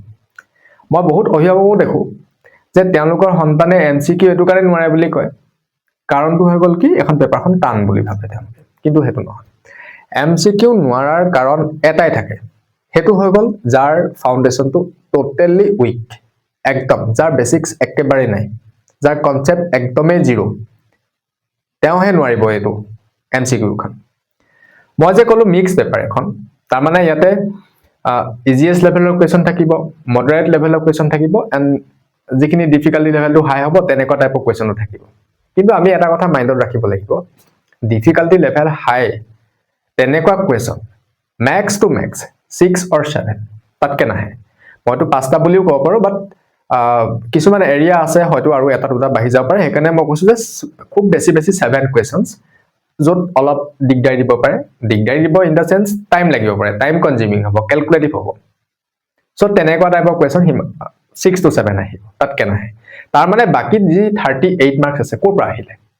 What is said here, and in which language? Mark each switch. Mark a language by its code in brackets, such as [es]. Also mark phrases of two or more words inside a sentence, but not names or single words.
[as] মই বহুত অভিভাৱকও দেখো যে তেওঁলোকৰ সন্তানে MCQ এটো কাৰণে নোৱাৰে বুলি কয় কাৰণটো হৈ গল কি এখন পেপাৰখন টান বুলি ভাবে তেওঁলোকে কিন্তু হেতু নহয় MCQ নোৱাৰাৰ কাৰণ এটাই থাকে হেতু হৈ গল যাৰ ফাউন্ডেশনটো [en] totally weak [as] একদম যাৰ বেসিক্স একেবাৰে নাই যাৰ কনসেপ্ট একদমই জিৰো তেওঁহে নোৱাৰিব এটো MCQ খন মই যে কলো [en] mix paper [as] এখন তাৰ মানে ইয়াতে [en] easiest level of question [as] থাকিব [en] moderate level of question [as] থাকিব and যিখিনি [en] difficulty level to high [as] হ'ব তেনেকুৱা [en] type of question [as] থাকিব কিন্তু আমি এটা কথা মাইন্ডত ৰাখিব লাগিব [en] difficulty level high [as] তেনেকুৱা question [en] max to max 6 or 7 [as] তাতকে নাহে মইতো পাঁচটা বুলিও ক'ব পাৰো বাট কিছুমান এৰিয়া আছে হয়তো আৰু এটা দুটা বাঢ়ি যাব পাৰে সেইকাৰণে মই কৈছো যে খুব বেছি 7 questions যত অলপ দিগদাৰি দিব পাৰে দিগদাৰি দিব [en] in the sense [as] টাইম লাগিব পাৰে [en] time consuming [as] হ'ব ক্যালকুলেটিভ হ'ব সো তেনেকুৱা টাইপৰ কোৱেশ্চন 6 to 7 আহিব তাতকে নাহে তাৰ মানে বাকি যি 38 মাৰ্কস আছে কোৰ পৰা আহিলে